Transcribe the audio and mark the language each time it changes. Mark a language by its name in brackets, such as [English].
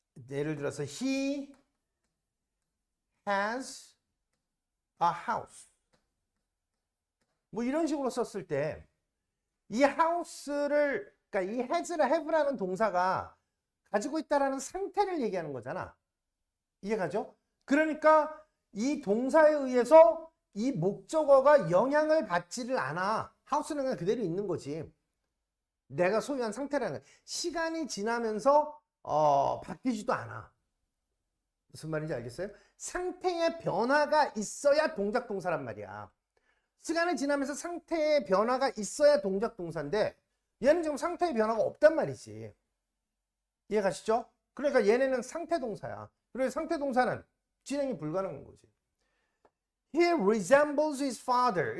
[Korean] 예를 들어서 [English] he has a house. [Korean] 뭐 이런 식으로 썼을 때 이 house를 그러니까 이 has나 have라는 동사가 가지고 있다라는 상태를 얘기하는 거잖아. 이해가죠? 그러니까 이 동사에 의해서 이 목적어가 영향을 받지를 않아. house는 그냥 그대로 있는 거지. 내가 소유한 상태라는 거야. 시간이 지나면서 바뀌지도 않아. 무슨 말인지 알겠어요? 상태의 변화가 있어야 동작 동사란 말이야. 시간이 지나면서 상태의 변화가 있어야 동작 동사인데 얘는 지금 상태의 변화가 없단 말이지. 이해가시죠? 그러니까 얘네는 상태 동사야. 그래서 상태 동사는 진행이 불가능한 거지. [English] He resembles his father.